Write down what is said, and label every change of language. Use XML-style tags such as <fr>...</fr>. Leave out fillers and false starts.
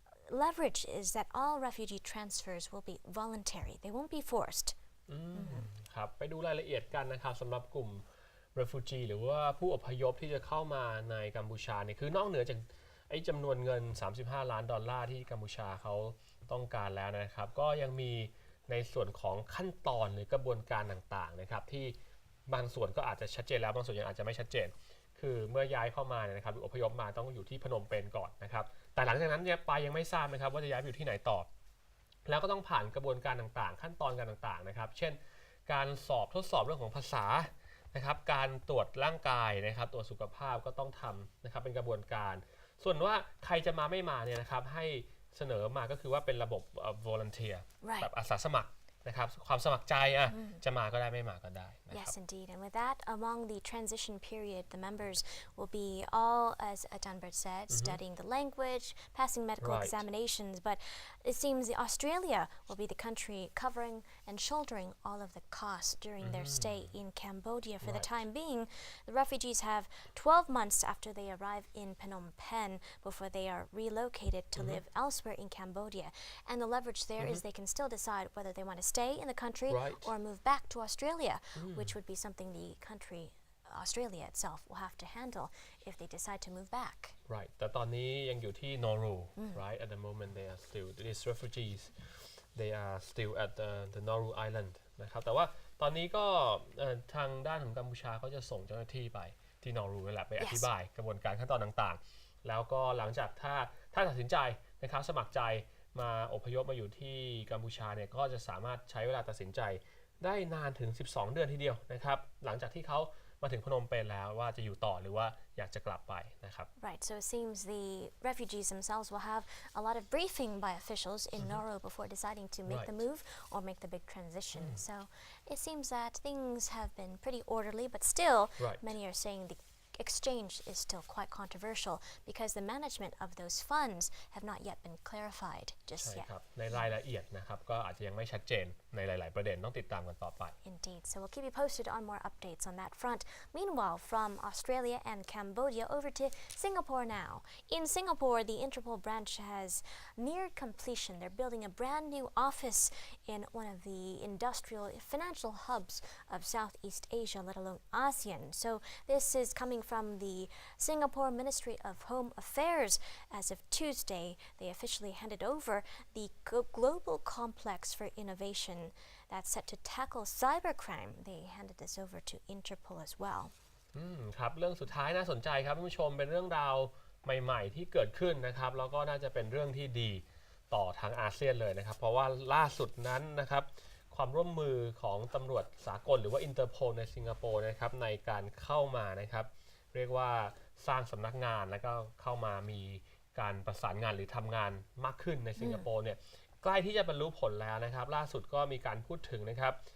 <en>leverage is that all refugee transfers will be voluntary. They won't be forced.</en> <th>ครับไปดูรายละเอียดกันนะครับสำหรับกลุ่ม refugee หรือว่าผู้อพยพที่จะเข้ามาในกัมพูชาเนี่ยคือนอกเหนือจากไอ้จำนวนเงิน$35 ล้านที่กัมพูชาเขาต้องการแล้วนะครับก็ยังมีในส่วนของขั้นตอนหรือกระบวนการต่างๆนะครับที่บางส่วนก็อาจจะชัดเจนแล้วบางส่วนยังอาจจะไม่ชัดเจนคือเมื่อย้ายเข้ามาเนี่ยนะครับหรืออพยพมาต้องอยู่ที่พนมเปญก่อนนะครับแต่หลังจากนั้นเนี่ยไปยังไม่ทราบนะครับว่าจะย้ายไปอยู่ที่ไหนต่อ แล้วก็ต้องผ่านกระบวนการต่างๆขั้นตอนการต่างๆนะครับเช่นการทดสอบเรื่องของภาษานะครับการตรวจร่างกายนะครับตรวจสุขภาพก็ต้องทำนะครับเป็นกระบวนการส่วนว่าใครจะมาไม่มาเนี่ยนะครับให้เสนอมาก็คือว่าเป็นระบบ volunteer แบบอาสาสมัครนะครับความสมัครใจจะมาก็ได้ไม่มาก็ได้นะครับ</th> <en>Yes, indeed. And with that, among the transition period, the members will be all, as Dunbert said, studying the language, passing medical examinations. But it seems Australia will be the country covering and shouldering all of the costs during their stay in Cambodia. For the time being, the refugees have 12 months after they arrive in Phnom Penh before they are relocated to live elsewhere in Cambodia. And the leverage there is they can still decide whether they want to stay in the country or move back to Australia, which would be something the country, Australia itself, will have to handle if they decide to move back. Right.</en> <th>แต่ตอนนี้ยังอยู่ที่ Nauru, right?</th> <en>At the moment, they are still these refugees. They are still at the Nauru Island.</en> <th>นะครับแต่ว่าตอนนี้ก็ทางด้านของกัมพูชาเขาจะส่งเจ้าหน้าที่ไปที่ Nauru นั่นแหละไปอธิบายกระบวนการขั้นตอนต่างๆแล้วก็หลังจากถ้าตัดสินใจนะครับสมัครใจมาอพยพมาอยู่ที่กัมพูชาเนี่ยก็จะสามารถใช้เวลาตัดสินใจได้นานถึง12 เดือนทีเดียวนะครับหลังจากที่เขามาถึงพนมเปญแล้วว่าจะอยู่ต่อหรือว่าอยากจะกลับไปนะครับ</th> <en>Right, so it seems the refugees themselves will have a lot of briefing by officials in Nauru before deciding to make the move or make the big transition. So it seems that things have been pretty orderly, but still many are saying the exchange is still quite controversial because the management of those funds have not yet been clarified just yet.</en> <th>ในรายละเอียดนะครับก็อาจจะยังไม่ชัดเจนในหลายๆประเด็นต้องติดตามกันต่อไป</th> <en>Indeed. So we'll keep you posted on more updates on that front. Meanwhile, from Australia and Cambodia over to Singapore now. In Singapore, the Interpol branch has neared completion. They're building a brand new office in one of the industrial financial hubs of Southeast Asia, let alone ASEAN. So this is coming from the Singapore Ministry of Home Affairs. As of Tuesday, they officially handed over the Global Complex for Innovation that's set to tackle cybercrime. They handed this over to Interpol as well.</en> <th>ครับเรื่องสุดท้ายน่าสนใจครับท่านผู้ชมเป็นเรื่องราวใหม่ๆที่เกิดขึ้นนะครับแล้วก็น่าจะเป็นเรื่องที่ดีต่อทางอาเซียนเลยนะครับเพราะว่าล่าสุดนั้นนะครับความร่วมมือของตำรวจสากลหรือว่า Interpol ในสิงคโปร์นะครับในการเข้ามานะครับเรียกว่าสร้างสำนักงานแล้วก็เข้ามามีการประสานงานหรือทำงานมากขึ้นในสิงคโปร์เนี่ยใกล้ที่จะบรรลุผลแล้วนะครับล่าสุดก็มีการพูดถึงนะครับ</th>